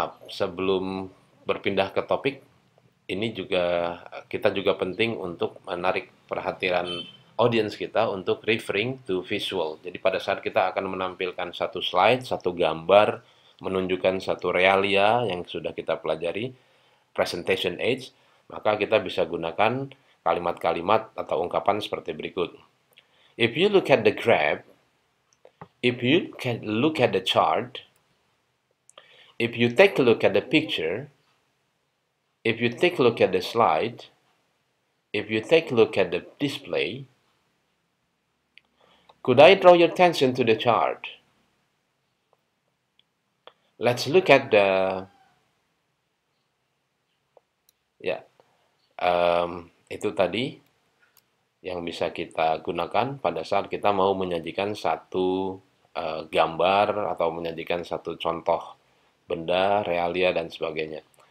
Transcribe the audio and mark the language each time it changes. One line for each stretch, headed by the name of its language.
Indonesian: Sebelum berpindah ke topik, ini kita juga penting untuk menarik perhatian audiens kita untuk
English: referring to visual.
Indonesian: Jadi pada saat kita akan menampilkan satu slide, satu gambar, menunjukkan satu realia yang sudah kita pelajari,
English: presentation aids,
Indonesian: maka kita bisa gunakan kalimat-kalimat atau ungkapan seperti berikut.
English: If you look at the graph, if you can look at the chart, if you take a look at the picture, if you take a look at the slide, if you take a look at the display, could I draw your attention to the chart? Let's look at the,
Indonesian: ya, itu tadi yang bisa kita gunakan pada saat kita mau menyajikan satu gambar atau menyajikan satu contoh benda, realia, dan sebagainya.